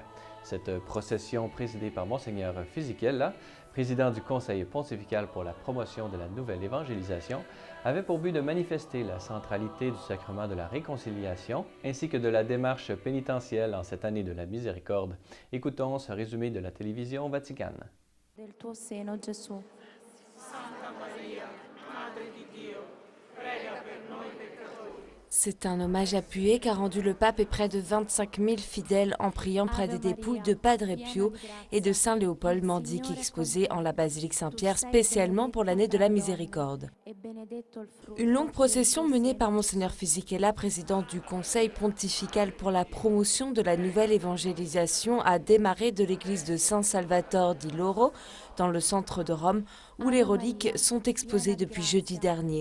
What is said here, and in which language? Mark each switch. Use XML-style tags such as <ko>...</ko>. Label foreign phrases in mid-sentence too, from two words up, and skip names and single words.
<fr>Cette procession, présidée par Monseigneur Fisichella, président du Conseil pontifical pour la promotion de la nouvelle évangélisation, avait pour but de manifester la centralité du sacrement de la réconciliation ainsi que de la démarche pénitentielle en cette année de la miséricorde. Écoutons ce résumé de la télévision vaticane.</fr> <it>Del tuo seno, Gesù. Santa Maria, Madre di Dio, prega per noi peccatori.</it> <fr>C'est un hommage appuyé qu'a rendu le pape et près de 25 000 fidèles en priant près des dépouilles de Padre Pio et de Saint Léopold Mandic exposées en la basilique Saint-Pierre spécialement pour l'année de la miséricorde. Une longue procession menée par Monseigneur Fisichella, président du Conseil pontifical pour la promotion de la nouvelle évangélisation, a démarré de l'église de San Salvatore di Loro, dans le centre de Rome, où les reliques sont exposées depuis jeudi dernier.</fr>